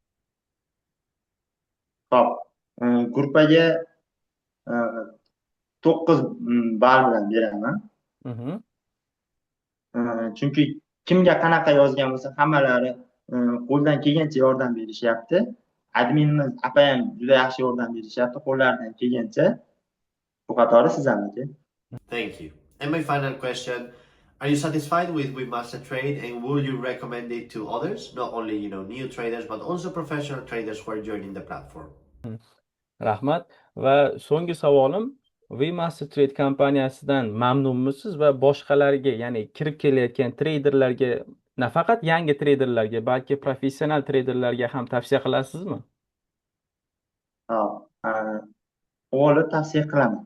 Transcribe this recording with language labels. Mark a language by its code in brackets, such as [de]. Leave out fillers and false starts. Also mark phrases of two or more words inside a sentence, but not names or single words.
[uz] Xo'p, gruppaga 9 ball bilan beraman. Chunki kimga qanaqa yozgan bo'lsa, hammalari qo'ldan kelgancha yordam berishyapti. Adminimiz apa ham juda yaxshi yordam berishyapti qo'llaridan kelgancha. Bu qatori siz ham aka. [en] Thank you. And my final question, are you satisfied with Webmaster Trade and would you recommend it to others? Not only, new traders, but also professional traders who are joining the platform. [uz] Rahmat. Va so'nggi savolim, Webmaster Trade kompaniyasidan mamnunmisiz va boshqalarga, ya'ni kirib kelayotgan treyderlarga, nafaqat yangi treyderlarga, balki professional treyderlarga ham tavsiya qilasizmi? O'g'li tavsiya qilaman.